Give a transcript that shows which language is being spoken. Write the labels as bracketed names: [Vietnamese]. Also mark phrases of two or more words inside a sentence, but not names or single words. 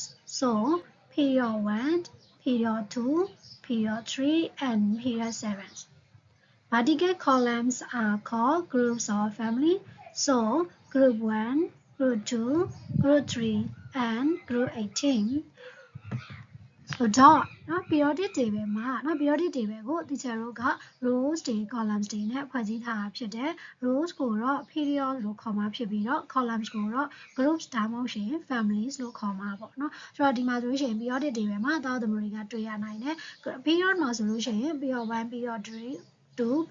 [English] So, period 1, period 2, period 3, and period 7. Vertical columns are called groups or family. So, group 1, group 2, group 3, and group 18. So, periodic table [Burmese] မှာ [English] periodic table [Burmese] ကိုဒီချာတို့က rows တွေ columns တွေနဲ့ဖွဲ့စည်းထားတာဖြစ်တယ် rows ကိုတော့ period လို့ခေါ်မှာဖြစ်ပြီးတော့ columns ကိုတော့ groups ဒါမှမဟုတ် families လို့ ခေါ်မှာပေါ့နော်ဆိုတော့ဒီမှာဆိုလို့ရှိရင် [English] periodic table [Burmese] မှာသားသမီးတွေကတွေ့ရနိုင်တယ် period မှာဆိုလို့ရှိရင် [English] period 1 period 2